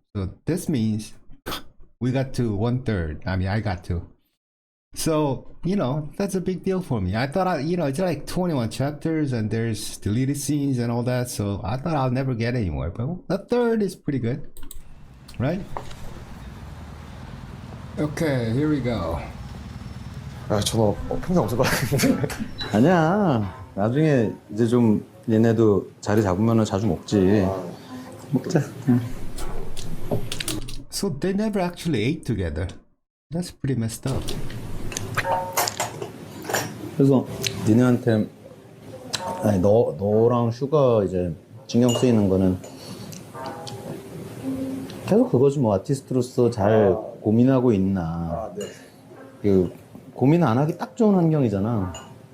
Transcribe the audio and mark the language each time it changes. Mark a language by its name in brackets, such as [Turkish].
[English] So this means we got to one third. I mean, I got to. So, that's a big deal for me. I thought, it's like 21 chapters and there's deleted scenes and all that. So I thought I'll never get anywhere. But a third is pretty good, right? Okay, here we go. [Korean] 아, 전화 평생 없을 것 같은데. 아니야. 나중에 이제 좀 얘네도 자리 잡으면 자주 먹지. 먹자. 응. [English] So they never actually ate together. That's pretty messed up. [Korean] 그래서 니네한테 아니 너랑 슈가 이제 신경 쓰이는 거는 계속 그거지 뭐. 아티스트로서 잘 고민하고 있나. 네. 그 고민 안 하기 딱 좋은 환경이잖아.